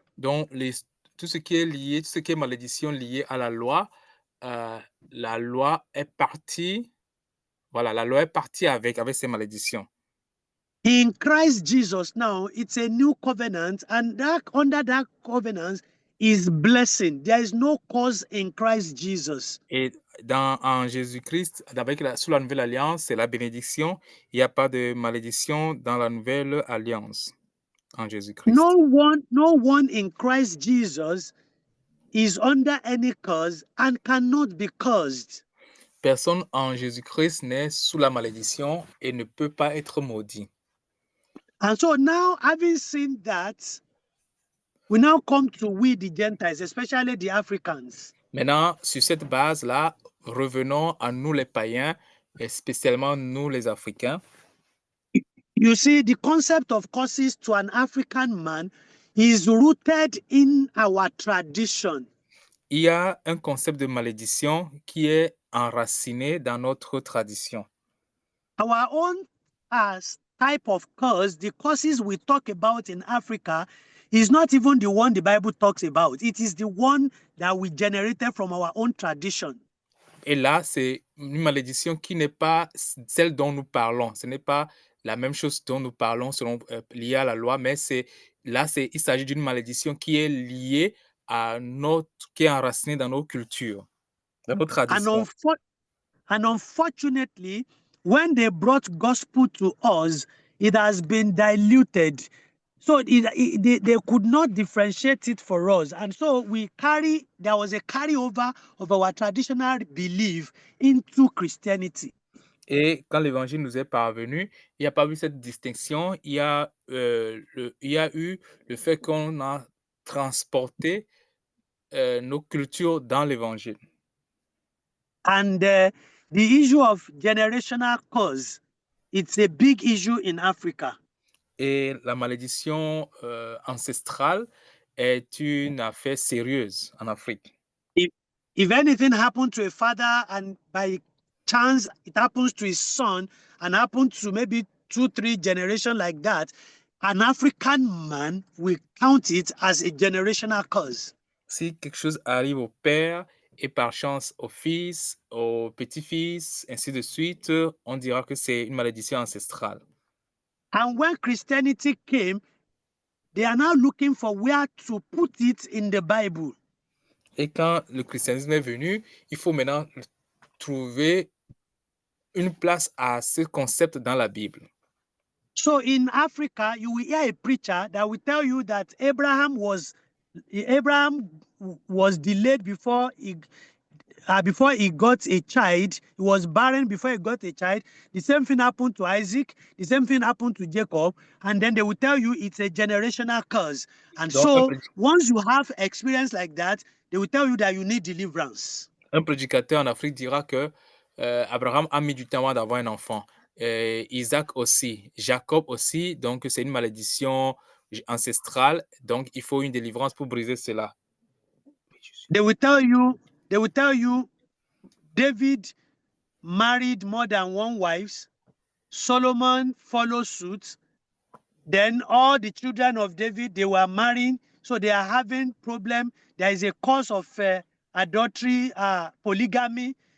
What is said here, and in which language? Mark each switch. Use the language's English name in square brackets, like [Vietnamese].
[French] Donc, tout ce qui est lié, tout ce qui est malédiction liée à la loi est partie. Voilà, la loi est partie avec ces malédictions. [English] In Christ Jesus now, it's a new covenant, and that under that covenant is blessing. There is no curse in Christ Jesus. [French] Et en Jésus-Christ, sous la nouvelle alliance, c'est la bénédiction. Il n'y a pas de malédiction dans la nouvelle alliance en Jésus-Christ. [English] No one in Christ Jesus is under any curse and cannot be cursed. [French] Personne en Jésus-Christ n'est sous la malédiction et ne peut pas être maudit. [English] And so now, having seen that, we now come to we the Gentiles, especially the Africans. [French] Maintenant, sur cette base-là, revenons à nous les païens, et spécialement nous les Africains. [English] You see, the concept of curses to an African man is rooted in our tradition. [French] Il y a un concept de malédiction qui est enraciné dans notre tradition. [English] Our own type of curse, the curses we talk about in Africa, is not even the one the Bible talks about. It is the one that we generated from our own tradition. [French] Et là, c'est une malédiction qui n'est pas celle dont nous parlons. Ce n'est pas la même chose dont nous parlons liée à la loi, mais il s'agit d'une malédiction qui est liée qui est enracinée dans nos cultures, dans nos traditions. [English] And unfortunately, when they brought gospel to us, it has been diluted. So they could not differentiate it for us. And so there was a carryover of our traditional belief into Christianity. [French] Et quand l'évangile nous est parvenu, il n'y a pas eu cette distinction. Il y a eu le fait qu'on a transporté nos cultures dans l'évangile. [English] And the issue of generational curse, it's a big issue in Africa. [French] Et la malédiction ancestrale est une affaire sérieuse en Afrique. [English] If anything happened to a father and by chance it happens to his son and happens to maybe 2-3 generations like that, an African man will count it as a generational curse. [French] Si quelque chose arrive au père et par chance au fils, au petit-fils, ainsi de suite, on dira que c'est une malédiction ancestrale. [English] And when Christianity came, they are now looking for where to put it in the Bible. [French] Et quand le christianisme est venu, il faut maintenant trouver une place à ce concept dans la Bible. [English] So in Africa, you will hear a preacher that will tell you that Abraham was delayed before he got a child. He was barren before he got a child. The same thing happened to Isaac. The same thing happened to Jacob. And then they will tell you it's a generational curse. And so once you have experience like that, they will tell you that you need deliverance. [French] Un prédicateur en Afrique dira que Abraham a mis du temps avant d'avoir un enfant. Isaac aussi, Jacob aussi. Donc, c'est une malédiction ancestrale. Donc, il faut une délivrance pour briser cela. [English] They will tell you, David married more than one wife. Solomon followed suit. Then all the children of David, they were marrying, so they are having problem. There is a cause of adultery, polygamy.